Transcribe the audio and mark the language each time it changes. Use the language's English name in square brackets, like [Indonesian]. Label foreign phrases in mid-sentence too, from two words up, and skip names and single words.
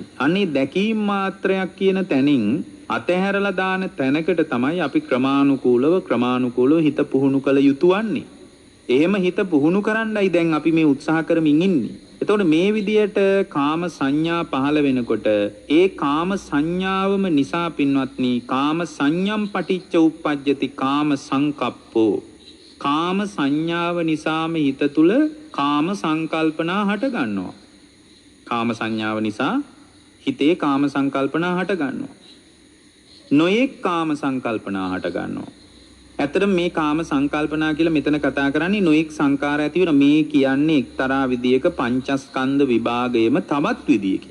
[Sinhala] අනේ දැකීම් මාත්‍රයක් කියන තැනින් අතහැරලා දාන තැනකට තමයි අපි ක්‍රමානුකූලව හිත පුහුණු කළ යුතු වන්නේ. එහෙම හිත පුහුණු කරන්නයි දැන් අපි මේ උත්සාහ කරමින් ඉන්නේ. එතකොට මේ විදියට කාම සංඥා පහළ වෙනකොට ඒ කාම සංඥාවම නිසා පින්වත්නි [Pali] කාම සංඥම් පටිච්ච උප්පජ්ජති කාම සංකප්පෝ. [Sinhala] කාම සංඥාව නිසාම හිත තුල කාම සංකල්පනා හට ගන්නවා. කාම සංඥාව නිසා හිතේ කාම සංකල්පනා හට ගන්නවා. නොයෙක් කාම සංකල්පනා හට ගන්නවා. ඇත්තටම මේ කාම සංකල්පනා කියලා මෙතන කතා කරන්නේ නොයෙක් සංකාර ඇති වෙන මේ කියන්නේ එක්තරා විදියක පංචස්කන්ධ විභාගයේම තවත් විදියකින්.